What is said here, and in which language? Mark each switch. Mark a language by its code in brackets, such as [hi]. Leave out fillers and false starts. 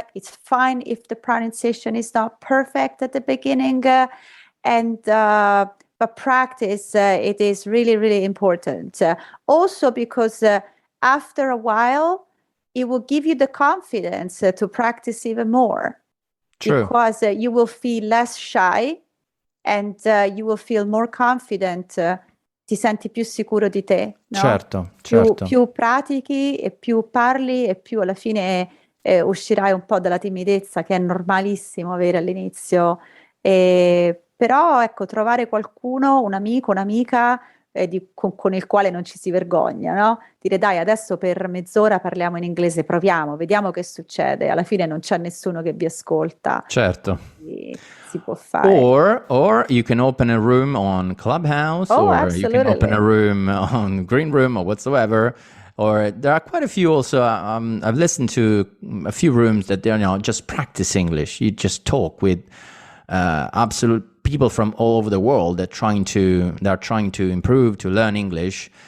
[en] It's fine if the pronunciation is not perfect at the beginning, but practice it is really, really important. Also because after a while, it will give you the confidence to practice even more. True. Because you will feel less shy and you will feel more confident. [it] Ti senti più sicuro di te. No? Certo. Più pratichi e più parli e più alla fine uscirai un po' dalla timidezza, che è normalissimo avere all'inizio. Però ecco, trovare qualcuno, un amico, un'amica, con il quale non ci si vergogna, no? Dire dai, adesso per mezz'ora parliamo in inglese, proviamo, vediamo che succede. Alla fine non c'è nessuno che vi ascolta. Certo. Si può fare. [en] Or you can open a room on Clubhouse, or absolutely. You can open a room on Green Room or whatsoever. Or there are quite a few also. I've listened to a few rooms that they're just practice English. You just talk with absolute people from all over the world that are trying to improve, to learn English.